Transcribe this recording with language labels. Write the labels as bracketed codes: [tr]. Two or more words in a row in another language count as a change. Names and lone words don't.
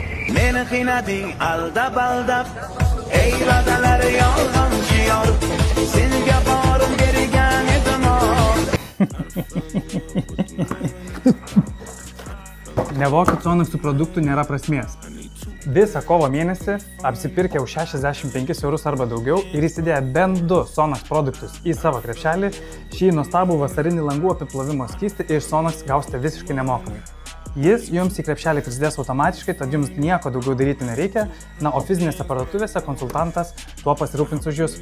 [uz] Meni qiynading aldab Eyvadalar yolg'onchi yor Senga borim bergan edim [lt] Nevokit Sonaxų produktų nėra prasmės. Visą kovo mėnesį apsipirkę už 65 eurus arba daugiau ir įsidėję bent 2 Sonax produktus į savo krepšelį, šį nuostabų vasarinį langų apiplovimo skystį iš Sonax gausite visiškai nemokamai. Jis jums į krepšelį prisidės automatiškai, tad jums nieko daugiau daryti nereikia, na, o fizinėse parduotuvėse konsultantas tuo pasirūpins už jūs.